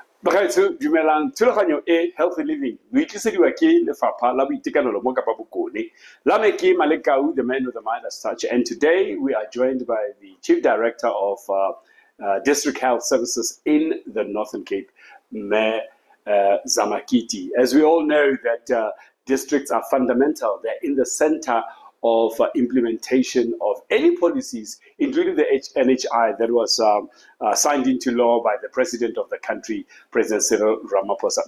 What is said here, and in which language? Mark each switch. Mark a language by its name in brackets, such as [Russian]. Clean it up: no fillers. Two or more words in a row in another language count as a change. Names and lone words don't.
[Tswana] Bagaetso dumelang thulaganyo e Healthy Living o itlisediwa ke lefapha la boitekanelo mo Kapa Bokone. La me ke Malekau, [English] the man with the Midas touch, and today we are joined by the Chief Director of District Health Services in the Northern Cape, Me Zama Kiti. As we all know that districts are fundamental, they're in the center of implementation of any policies, including the NHI that was signed into law by the president of the country, President Cyril Ramaphosa.